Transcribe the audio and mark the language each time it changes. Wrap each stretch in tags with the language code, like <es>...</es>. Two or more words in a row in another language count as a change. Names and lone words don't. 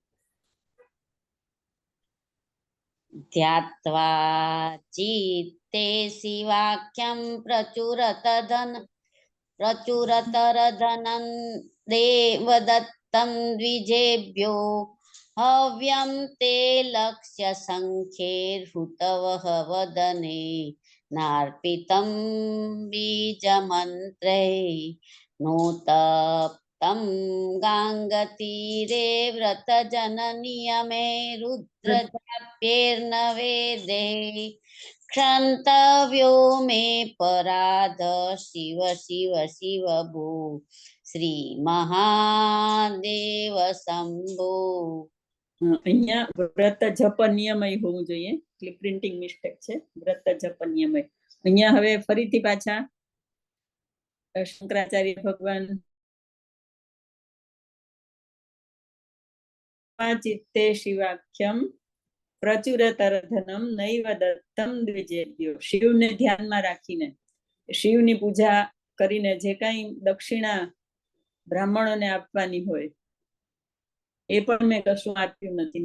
<sa>ધ્યાત્વા ચિત્તે શિવાખ્યમ પ્રચુરતરધનં દેવદત્તં દ્વિજેભ્યો હવ્યમ તે લક્ષ્ય સંખ્યેર્હુતવઃ વદને નાર્પિતં બીજમંત્રૈ નોતપ્તં ગાંગતીરે વ્રતજનનિયમે રુદ્રજાપ્યેર્ન વેદે क्षन्तव्यो मे पराध शिव शिव शिव भो श्री महादेव शंभो.</sa> <gu>અહીંયા</gu> <sa>વ્રત જપ નિયમય</sa> <gu>હોવું જોઈએ, એટલે</gu> <en>printing mistake</en> <gu>છે.</gu> <sa>વ્રત જપ નિયમય.</sa> <gu>અહીંયા હવે ફરીથી પાછા શંકરાચાર્ય ભગવાન</gu> <sa>ચિત્તે શિવાખ્યમ પ્રચુરતરધનમ નૈવ દત્તમ દ્વિજેભ્યો,</sa> <gu>શિવને ધ્યાનમાં રાખીને, શિવની પૂજા કરીને જે કઈ દક્ષિણા બ્રાહ્મણોને આપવાની હોય એ પણ મેં કશું આપ્યું નથી.</gu>